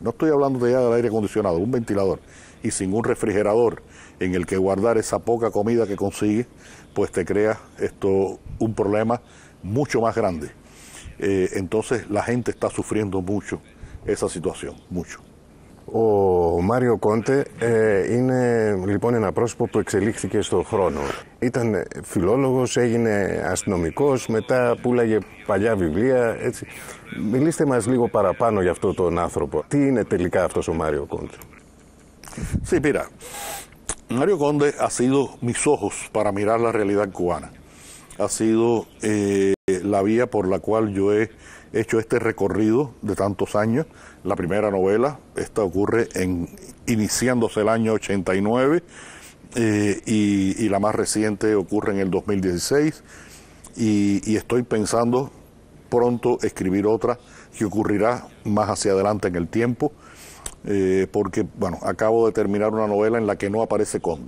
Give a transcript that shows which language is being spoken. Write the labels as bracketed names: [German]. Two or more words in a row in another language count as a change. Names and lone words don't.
[Spanish] No estoy hablando ya del aire acondicionado, un ventilador. Y sin un refrigerador en el que guardar esa poca comida que consigue, pues te crea esto un problema mucho más grande. Entonces la gente está sufriendo mucho esa situación, mucho. [Greek] Ο Μάριο Κόντε είναι λοιπόν ένα πρόσωπο που εξελίχθηκε στον χρόνο. Ήταν φιλόλογος, έγινε αστυνομικός, μετά πουλάγε παλιά βιβλία. Έτσι. Μιλήστε μας λίγο παραπάνω για αυτόν τον άνθρωπο. Τι είναι τελικά αυτός ο Μάριο Κόντε? [Spanish] Sí, mira, Mario Conde ha sido mis ojos para mirar la realidad cubana. Ha sido la vía por la cual yo he hecho este recorrido de tantos años. La primera novela, esta ocurre iniciándose el año 89 y la más reciente ocurre en el 2016 y estoy pensando pronto escribir otra que ocurrirá más hacia adelante en el tiempo, porque bueno, acabo de terminar una novela en la que no aparece Conde.